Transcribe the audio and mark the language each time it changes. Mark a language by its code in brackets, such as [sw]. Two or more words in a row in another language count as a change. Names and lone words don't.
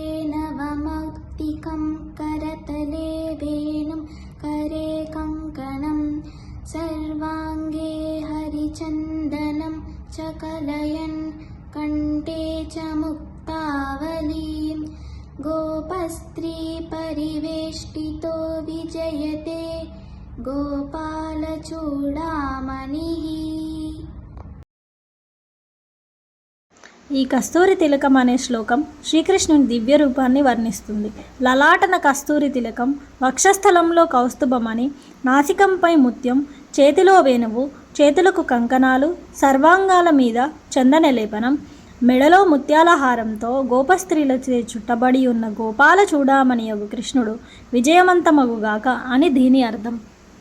[sa] नवमौक्तिकं करतले वेणुं करे कङ्कणं सर्वाङ्गे हरिचन्दनं च कलयन् कण्ठे च मुक्तावलीं गोपस्त्री परिवेष्टितो विजयते గోపాలచూడామణిః. [te] ఈ కస్తూరి తిలకం అనే శ్లోకం శ్రీకృష్ణుని దివ్య రూపాన్ని వర్ణిస్తుంది. లలాటన కస్తూరి తిలకం, వక్షస్థలంలో కౌస్తుభమని, నాసికంపై ముత్యం, చేతిలో వేణువు, చేతులకు కంకణాలు, సర్వాంగాల మీద చందనలేపనం, మెడలో ముత్యాల హారంతో గోపస్త్రీలచే చుట్టబడి ఉన్న గోపాల చూడామణియగు కృష్ణుడు విజయవంతమగుగాక అని దీని అర్థం.